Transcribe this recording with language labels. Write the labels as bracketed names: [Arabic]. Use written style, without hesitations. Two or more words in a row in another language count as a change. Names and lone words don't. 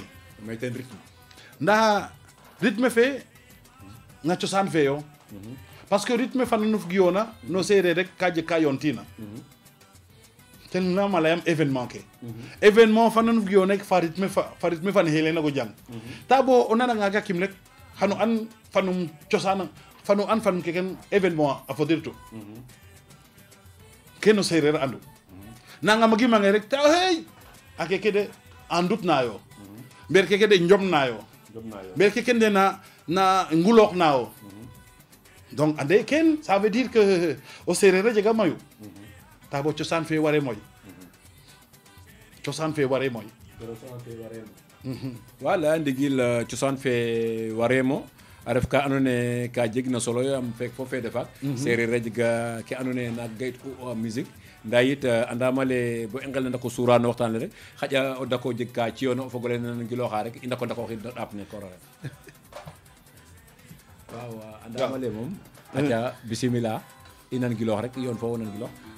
[Serer] may ten rythme nda rythme fe na cosaan fe yo [French] parce que [Serer] rythme fa nuf giyona no sereer rek ka jeg ka yoontina ten nama layam événement ke événement fa nuf giyona rek fa rythme fa ne xelena go jang ta bo o nananga ga kim rek xano an fanum cosaan fanu an fanum keken événement a fodirtu keno sereer andu nangam a gimange rek ta hey a keke de andut nayo mber keke de njom nayo mber keke de na nguloox nayo donc ande ken [French] ça veut dire que [Serer] o sereer a jega mayu ta bo cosaan fe ware moy cosaan fe ware moy wala ndigil cosaan fe waremo a ref ka andoona yee ka jegna solo yo am feek fo feede faak seereer a jega ke andoona yee naak gayit'u musique ndaa yit andaam ale bo i nqel na ndako suura no waxtaan le rek xaƴa o dako jeg ka ci'oona o fog ole nangilooxa rek i ndako ndakooxid no ɗaap ne koor oxe waaw andaam ale moom aca bisimila i nangiloox rek yoon fo wo nangiloox